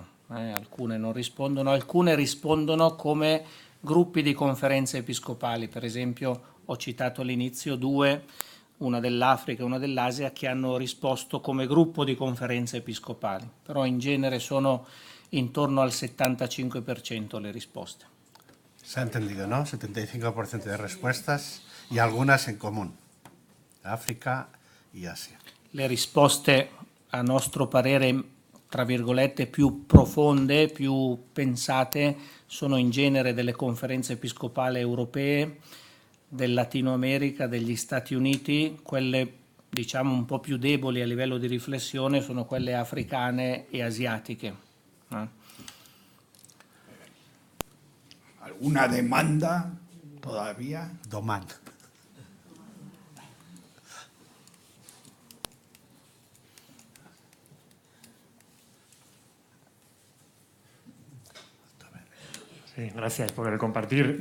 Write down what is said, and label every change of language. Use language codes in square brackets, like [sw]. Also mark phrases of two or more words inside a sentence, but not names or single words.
[it] Alcune non rispondono, alcune rispondono come gruppi di conferenze episcopali. Per esempio ho citato all'inizio 2, una dell'Africa e una dell'Asia, che hanno risposto come gruppo di conferenze episcopali, però in genere sono intorno al 75% le risposte. [es] Se ha entendido, ¿no? 75% de respuestas y algunas en común. África y Asia. [it] Le risposte, a nostro parere, tra virgolette, più profonde, più pensate, sono in genere delle conferenze episcopali europee, del Latino America, degli Stati Uniti. Quelle, diciamo, un po' più deboli a livello di riflessione sono quelle africane e asiatiche. [es] ¿Alguna demanda todavía? [it] Domanda. [es] Sí, gracias por el compartir.